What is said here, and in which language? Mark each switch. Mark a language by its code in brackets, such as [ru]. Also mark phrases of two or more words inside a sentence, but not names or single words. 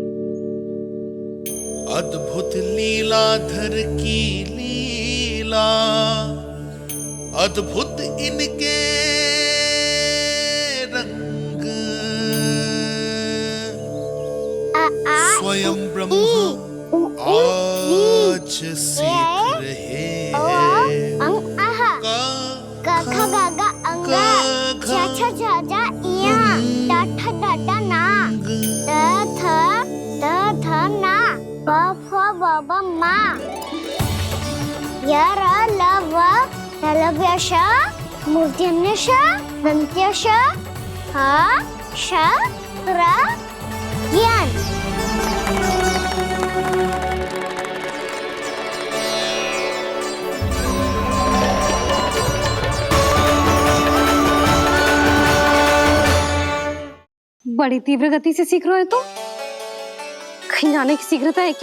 [hi] अद्भुत लीलाधर की लीला, अद्भुत इनके स्वयं ब्रह्म आज सीख रहे हैं। क ख ग घ अंग छ छ छ ज इया ट ठ ड ड ना द थ ना प फ ब ब मा य र ल व लव्य श मूर्धन्य श दन्त्य श ह श र ज्ञान। बड़ी तीव्र गति से सीख रहे हो तो कहीं जाने की शीघ्रता है क्या?